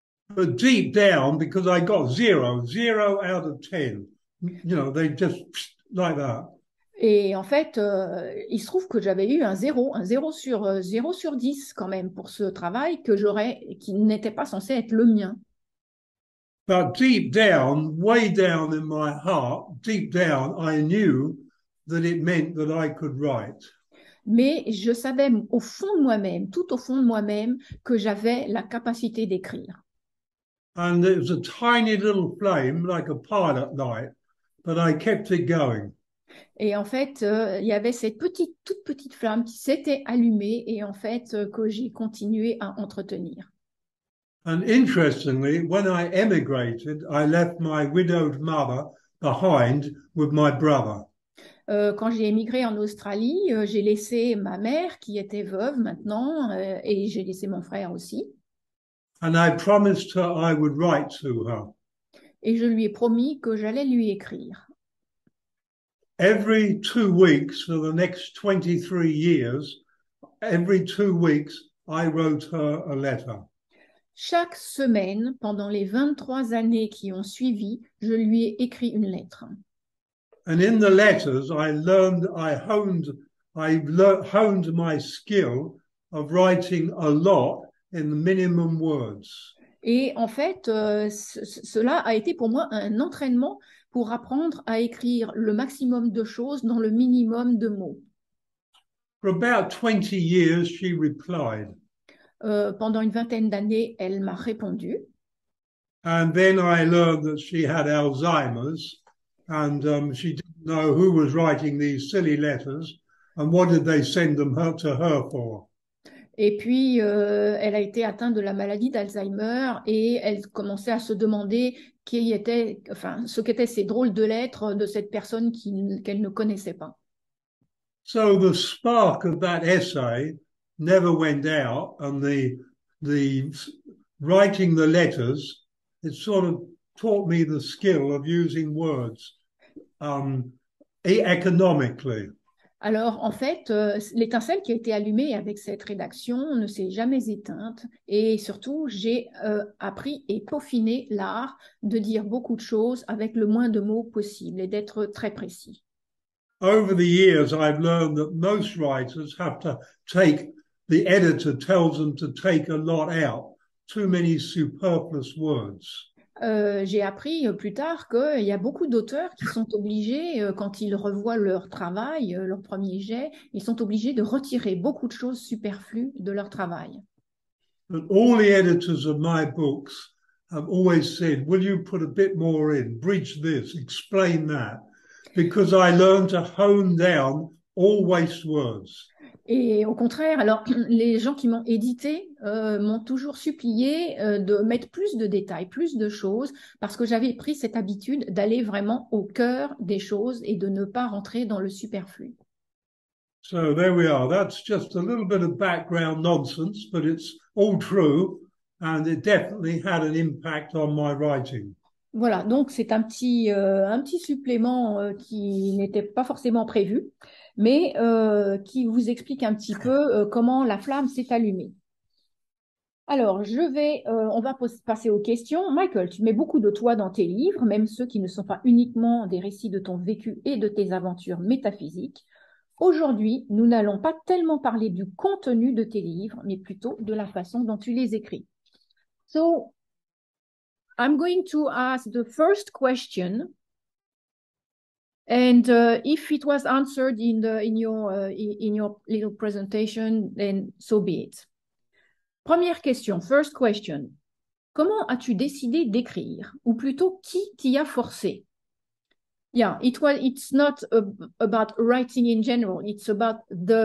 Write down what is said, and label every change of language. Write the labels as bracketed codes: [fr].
[en] But deep down, because I got zero out of 10, they just like that. [fr] Et en fait, il se trouve que j'avais eu un 0 sur 10 quand même pour ce travail qui n'était pas censé être le mien. [en] But deep down, way down in my heart, deep down, I knew that it meant that I could write. [fr] Mais je savais au fond de moi-même, tout au fond de moi-même, que j'avais la capacité d'écrire. [en] And it was a tiny little flame, like a pilot light, but I kept it going. [fr] Et en fait, il y avait cette toute petite flamme qui s'était allumée et en fait, que j'ai continué à entretenir. [en] And interestingly, when I emigrated, I left my widowed mother behind with my brother. [fr] Quand j'ai émigré en Australie, j'ai laissé ma mère qui était veuve maintenant et j'ai laissé mon frère aussi. [en] And I promised her I would write to her. [fr] Et je lui ai promis que j'allais lui écrire. [en] Every 2 weeks for the next 23 years, every 2 weeks, I wrote her a letter. [fr] Chaque semaine, pendant les 23 années qui ont suivi, je lui ai écrit une lettre. [en] And in the letters, I honed my skill of writing a lot in the minimum words. [fr] Et en fait, cela a été pour moi un entraînement pour apprendre à écrire le maximum de choses dans le minimum de mots. [en] For about 20 years, she replied. [fr] Pendant une vingtaine d'années, elle m'a répondu. [en] And then I learned that she had Alzheimer's and she didn't know who was writing these silly letters and what did they send them to her for. [fr] Et puis, elle a été atteinte de la maladie d'Alzheimer et elle commençait à se demander ce qu'étaient ces drôles de lettres de cette personne qu'elle ne connaissait pas. [en] So the spark of that essay never went out, and the writing the letters, it sort of taught me the skill of using words economically. [fr] Alors, en fait, l'étincelle qui a été allumée avec cette rédaction ne s'est jamais éteinte et surtout, j'ai appris et peaufiné l'art de dire beaucoup de choses avec le moins de mots possible et d'être très précis. [en] Over the years, I've learned that most writers have to the editor tells them to take a lot out, too many superfluous words. [fr] J'ai appris plus tard qu'il y a beaucoup d'auteurs qui sont obligés, quand ils revoient leur travail, leur premier jet, ils sont obligés de retirer beaucoup de choses superflues de leur travail. [en] And all the editors of my books have always said, will you put a bit more in, bridge this, explain that? Because I learned to hone down all waste words. [fr] Et au contraire, alors les gens qui m'ont édité m'ont toujours supplié de mettre plus de détails, plus de choses, parce que j'avais pris cette habitude d'aller vraiment au cœur des choses et de ne pas rentrer dans le superflu. [en] So there we are. That's just a little bit of background nonsense, but it's all true, and it definitely had an impact on my writing. [fr] Voilà, donc c'est un petit supplément qui n'était pas forcément prévu, mais qui vous explique un petit peu comment la flamme s'est allumée. Alors, on va passer aux questions. Michael, tu mets beaucoup de toi dans tes livres, même ceux qui ne sont pas uniquement des récits de ton vécu et de tes aventures métaphysiques. Aujourd'hui, nous n'allons pas tellement parler du contenu de tes livres, mais plutôt de la façon dont tu les écris. [en] So, I'm going to ask the first question, and if it was answered in your little presentation, then so be it. [fr] Première question, [en] first question. [fr] Comment as-tu décidé d'écrire? Ou plutôt, qui t'y a forcé? [en] Yeah, it's not about writing in general, it's about the